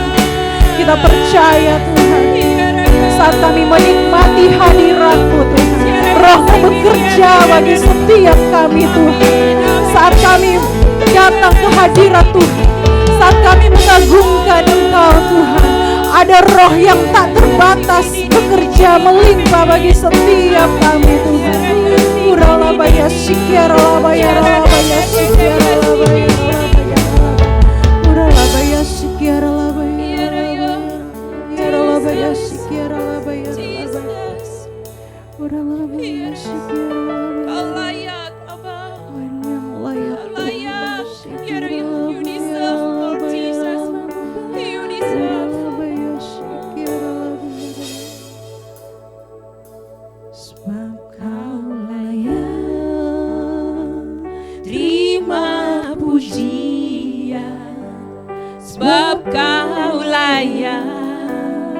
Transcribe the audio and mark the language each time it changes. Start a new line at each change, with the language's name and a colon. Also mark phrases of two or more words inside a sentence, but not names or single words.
Indonesian: Kita percaya Tuhan, saat kami menikmati hadirat-Mu Tuhan, Roh-Mu bekerja bagi setiap kami Tuhan. Saat kami datang ke hadirat Tuhan, saat kami mengagungkan Engkau Tuhan, ada roh yang tak terbatas bekerja melimpah bagi setiap kami Tuhan. Uralabaya sikiaralabaya ralabaya sikiaralabaya ralabaya uralabaya sikiaralabaya ralabaya sikiaralabaya uralabaya sikiaralabaya. Kau layak, Abba. Yang layak Kau layak.
English: You deserve, Lord Jesus. You deserve.
Indonesian: Sebab Kau layak, Terima pujian, sebab Kau layak.